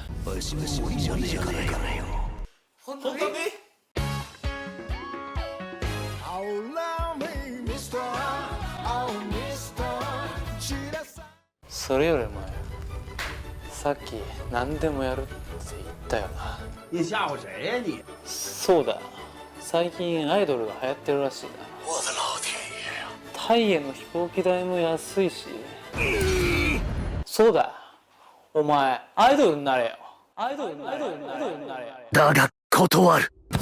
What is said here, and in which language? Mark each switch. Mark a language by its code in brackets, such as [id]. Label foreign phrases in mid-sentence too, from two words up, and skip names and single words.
[ja] わしも鬼じゃねえからよ。本当に？それより前、さっき何でもやるって言ったよな。 [zh] 你吓唬谁呀你？ [ja] そうだ、最近アイドルが流行ってるらしいな。 [zh] 我的老天爷呀！ [ja] 太タイへの飛行機代も安いし。そうだ、お前アイドルになれよ。アイドルになれよ。だが断る。